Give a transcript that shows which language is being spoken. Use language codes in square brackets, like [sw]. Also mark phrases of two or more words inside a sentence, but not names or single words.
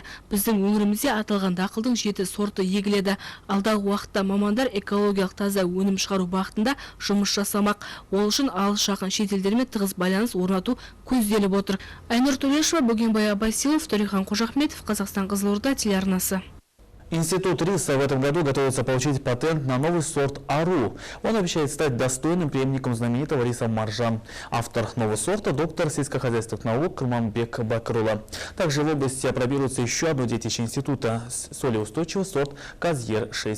[kk] Біздің өңірімізде аталған дақылдың 7 сорты егіледі. Алдағы уақытта мамандар экологиялық таза өнім шығару бағытында жұмыс жасамақ. Ол үшін алыс жақын шетелдермен тығыз байланыс орнату көзделіп отыр. Айнұр Төлешова, Бөгенбай Абасилов, Төлехан Қожахметов, Қазақстан Қызылорда телеарнасы. [ru] Институт риса в этом году готовится получить патент на новый сорт Ару. Он обещает стать достойным преемником знаменитого риса Маржан. Автор нового сорта – доктор сельскохозяйственных наук Құрманбек Бәкірұлы. Также в области опробируется еще одно детище института – солеустойчивый сорт Казьер-6.